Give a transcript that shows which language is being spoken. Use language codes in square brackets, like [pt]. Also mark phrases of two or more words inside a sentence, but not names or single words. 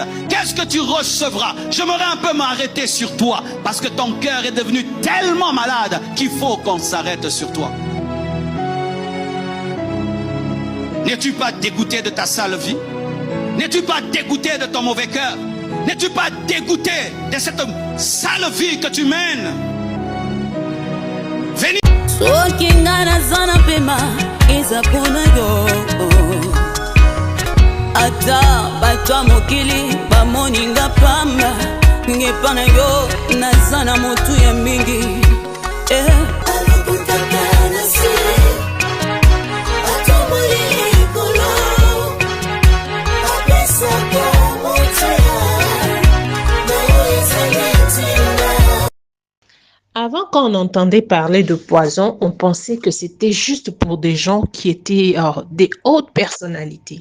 [fr] Qu'est-ce que tu recevras? J'aimerais un peu m'arrêter sur toi parce que ton cœur est devenu tellement malade qu'il faut qu'on s'arrête sur toi. N'es-tu pas dégoûté de ta sale vie? N'es-tu pas dégoûté de ton mauvais cœur? N'es-tu pas dégoûté de cette sale vie que tu mènes? Venez. [ln] Ata batwa mokili bamoninga pamba ngepana yo nazana motu ya mingi [fr] Avant, quand on entendait parler de poison, on pensait que c'était juste pour des gens qui étaient des hautes personnalités.